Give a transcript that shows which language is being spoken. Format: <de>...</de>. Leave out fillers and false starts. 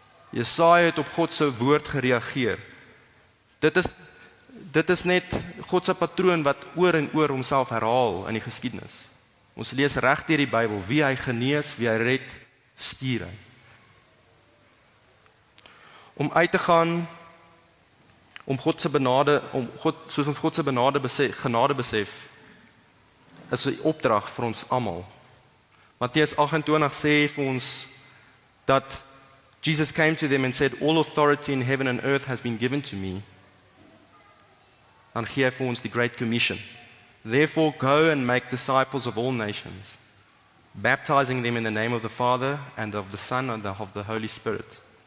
<af>Jesaja het op God se woord gereageer. Dit is net God se patroon wat oor en oor homself herhaal in die geskiedenis. Ons lees reg deur die Bybel, wie hy genees, wie hy red, stuur hy. Om uit te gaan, om God se soos ons God se genade besef, is 'n opdrag vir ons almal. Matteus 28 sê vir ons dat</af> <en>Jesus came to them and said, all authority in heaven and earth has been given to me.</en> <af>Dan gee hy vir ons die</af> <en>Great Commission. Therefore go and make disciples of all nations, baptizing them in the name of the Father and of the Son and of the Holy Spirit.</en>